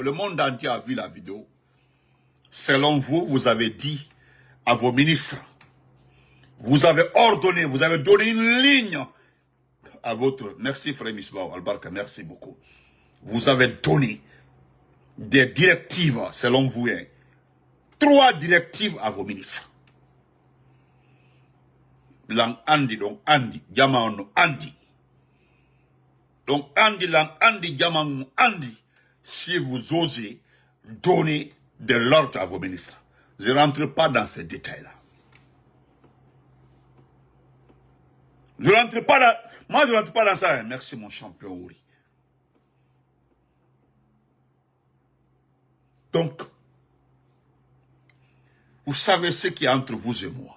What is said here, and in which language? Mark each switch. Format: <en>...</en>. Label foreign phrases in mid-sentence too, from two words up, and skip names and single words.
<fr>Le monde entier a vu la vidéo. Selon vous, vous avez dit à vos ministres, vous avez ordonné, vous avez donné une ligne à votre... Merci frère Misbah Albarka, merci beaucoup. Vous avez donné des directives, selon vous, 3 directives à vos ministres. Lang Andi, donc Andi, Yamano Andi. Donc Andi, Lang Andi, Yamano Andi, si vous osez donner de l'ordre à vos ministres. Je ne rentre pas dans ces détails-là. Je ne rentre pas dans... Moi, je ne rentre pas dans ça. Merci, mon champion Ouri. Donc, vous savez ce qu'il y a entre vous et moi.</fr>